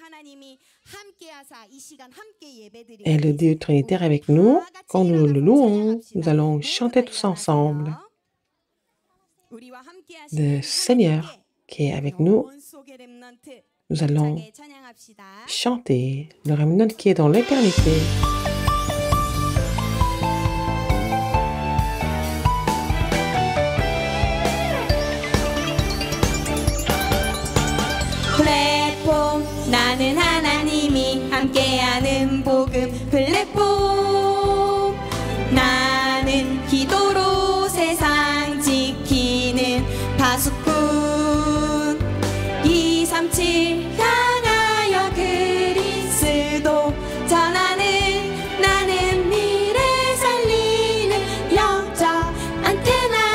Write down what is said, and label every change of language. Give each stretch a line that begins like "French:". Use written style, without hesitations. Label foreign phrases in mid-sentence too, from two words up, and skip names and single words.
French: Et le Dieu Trinitaire est avec nous. Quand nous le louons, nous allons chanter tous ensemble. Le Seigneur qui est avec nous, nous allons chanter le remnant qui est dans l'éternité.
Korean: 플랫폼 나는 하나님이 함께하는 복음 플랫폼 나는 기도로 세상 지키는 파수꾼 237 향하여 그리스도 전하는 나는 미래 살리는 영적 안테나